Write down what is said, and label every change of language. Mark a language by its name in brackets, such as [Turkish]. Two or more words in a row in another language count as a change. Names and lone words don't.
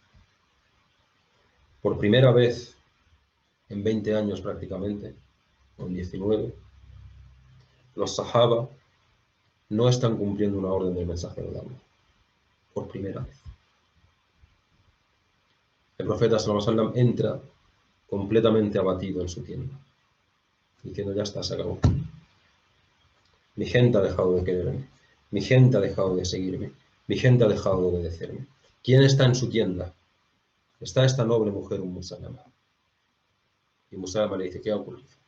[Spanish] Por primera vez en 20 años prácticamente, o en 19, los sahaba no están cumpliendo una orden del mensajero de Allah. Por primera vez. El profeta [Arabic] صلى الله عليه وسلم [Spanish] entra completamente abatido en su tienda, diciendo: ya está, se acabó. Mi gente ha dejado de quererme, mi gente ha dejado de seguirme, mi gente ha dejado de obedecerme. ¿Quién está en su tienda? Está esta noble mujer, Salama. Y Salama le dice: ¿qué ha ocurrido?